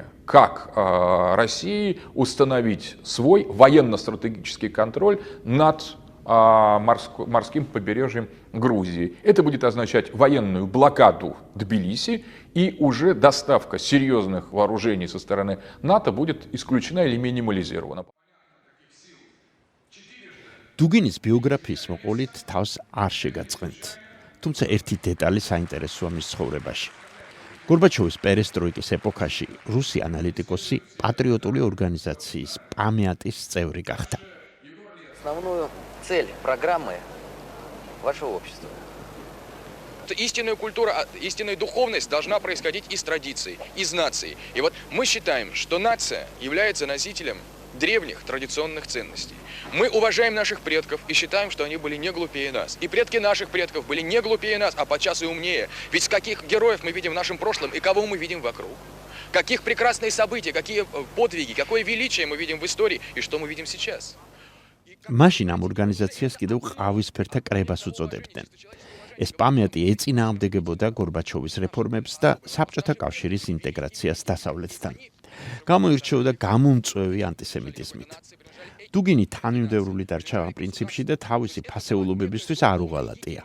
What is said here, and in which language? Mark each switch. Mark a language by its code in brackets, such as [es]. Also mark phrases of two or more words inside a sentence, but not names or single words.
[ru] Как России установить свой военно-стратегический контроль над морским побережьем Грузии. Это будет означать военную блокаду Тбилиси, и уже доставка серьезных вооружений со стороны НАТО будет исключена или минимализирована. [ka] დუგინის ბიოგრაფიის მოყოლით თავს არ შეგაწყენთ. თუმცა ერთი დეტალი საინტერესოა მის ცხოვრებაში. გორბაჩოვის პერესტროიკის ეპოქაში რუსი ანალიტიკოსი პატრიოტული ორგანიზაციის პამიატის წევრი გახდა. [ru] Основную цель программы вашего общества. Истинная культура, истинная духовность должна происходить из традиций, из наций. И вот мы считаем, что нация является носителем древних традиционных ценностей. Мы уважаем наших предков и считаем, что они были не глупее нас. И предки наших предков были не глупее нас, а подчас и умнее. Ведь с каких героев мы видим в нашем прошлом и кого мы видим вокруг. Каких прекрасные события, какие подвиги, какое величие мы видим в истории и что мы видим сейчас. [ka] მაშინ ამ ორგანიზაციას კიდევ ყავისფერთა კრებას უწოდებდნენ. ეს პამიატი ეწინააღმდეგებოდა გორბაჩოვის რეფორმებს და საბჭოთა კავშირის ინტეგრაციას დასავლეთთან. გამოირჩეოდა გამომწვევი ანტისემიტიზმით. დუგინი თანმიმდევრული დარჩა ამ პრინციპში და თავისი ფასეულობებისთვის არ უღალატია.